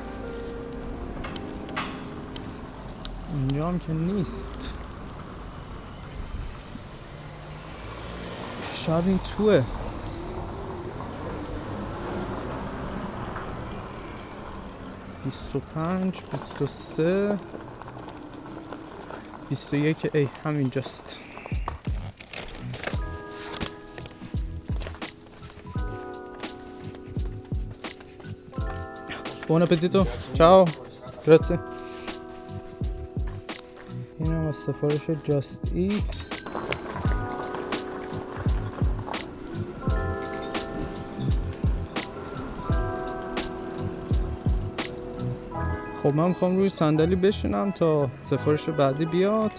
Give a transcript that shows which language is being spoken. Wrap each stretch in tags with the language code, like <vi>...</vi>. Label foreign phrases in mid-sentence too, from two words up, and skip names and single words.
<fa>اینجا هم که نیست، شاید این توه. بیست و 23 21 ای همینجاست.</fa> <it>Buon appetito. Ciao. Grazie.</it> <fa>این هم از سفارش Just Eat. خب من میخوام روی صندلی بشینم تا سفارش بعدی بیاد.</fa>